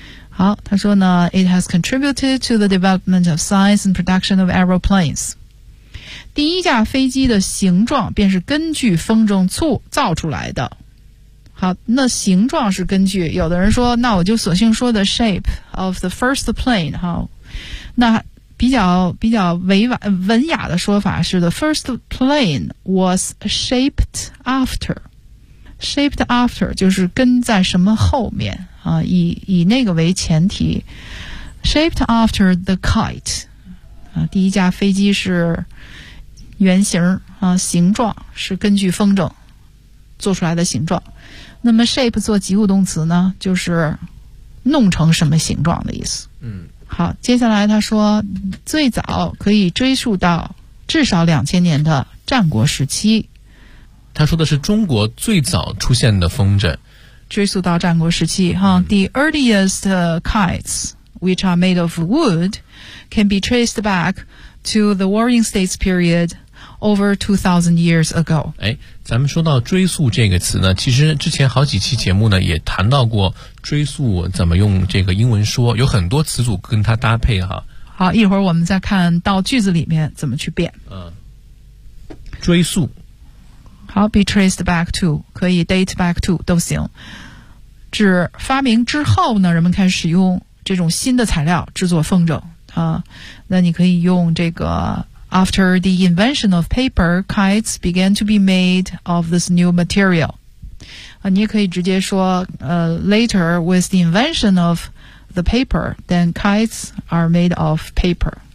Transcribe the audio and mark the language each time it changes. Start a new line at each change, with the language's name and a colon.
Chinese: 好，他说呢
English: It has contributed to the development of science and production of aeroplanes。
Chinese: 第一架飞机的形状便是根据风筝造出来的。好，那形状是根据，有的人说那我就索性说
English: the shape of the first plane。
Chinese: 好，那比较委婉文雅的说法是
English: The first plane was shaped after。 Shaped after
Chinese: 就是跟在什么后面啊，以那个为前提。
English: Shaped after the kite、
Chinese: 第一架飞机是原型啊，形状是根据风筝做出来的形状。那么 shape 做及物动词呢，就是弄成什么形状的意思。嗯，好，接下来他说最早可以追溯到至少2000年的战国时期。他说的是中国最早出现的风筝，追溯到战国时期哈、
English: The earliest kites which are made of wood can be traced back to the Warring States period over 2000 years ago。
Chinese: 哎，咱们说到追溯这个词呢，其实之前好几期节目呢也谈到过追溯怎么用这个英文说，有很多词组跟它搭配哈。好，一会儿我们再看到句子里面怎么去变。追溯。好，
English: be traced back to，
Chinese: 可以
English: date back to，
Chinese: 都行。指发明之后呢，人们开始使用这种新的材料制作风筝啊。那你可以用这个
English: After the invention of paper, kites began to be made of this new material.
Chinese: 你也可以直接说
English: later with the invention of the paper, then kites are made of paper.